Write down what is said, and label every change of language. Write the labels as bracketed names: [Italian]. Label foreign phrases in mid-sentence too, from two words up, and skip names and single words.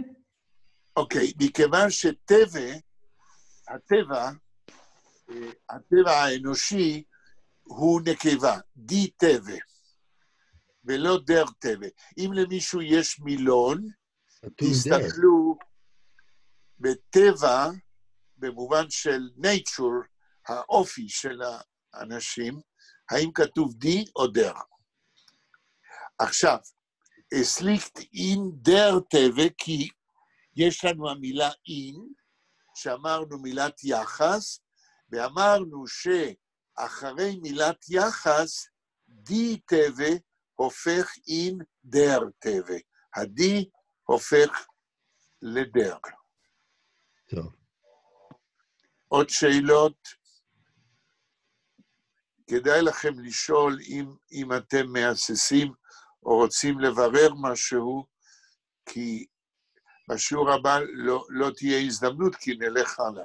[Hebrew] אוקיי, מכיוון שטבע, הטבע האנושי הוא נקבה, די טבע, ולא דר טבע. אם למישהו יש מילון, תסתכלו בטבע, במובן של nature, האופי של האנשים, האם כתוב די או דר. עכשיו, [German] es liegt in der [Hebrew] טבע, כי יש לנו המילה in, שאמרנו מילת יחס, ואמרנו שאחרי מילת יחס, די טבע הופך [German] in der [Hebrew] טבע. הדי הופך לדר. טוב. עוד שאלות? כדאי לכם לשאול אם אתם מהססים או רוצים לברר משהו, כי בשיעור הבא לא תהיה הזדמנות, כי נלך הלאה.